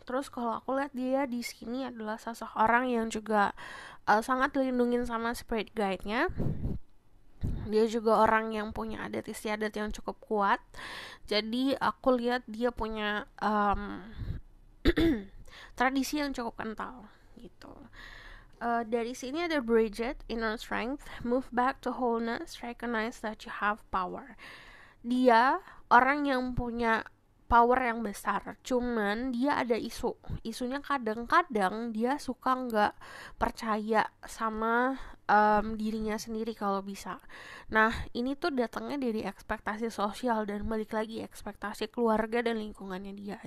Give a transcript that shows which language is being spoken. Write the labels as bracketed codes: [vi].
[id] Terus kalau aku lihat dia di sini adalah sosok orang yang juga sangat dilindungin sama spirit guide-nya. Dia juga orang yang punya adat istiadat yang cukup kuat. Jadi aku lihat dia punya tradisi yang cukup kental gitu. Dari sini ada [en] Bridget, inner strength, move back to wholeness, recognize that you have power. [id] Dia orang yang punya power yang besar, cuman dia ada isunya kadang-kadang dia suka nggak percaya sama dirinya sendiri kalau bisa. Nah ini tuh datangnya dari ekspektasi sosial dan balik lagi ekspektasi keluarga dan lingkungannya dia.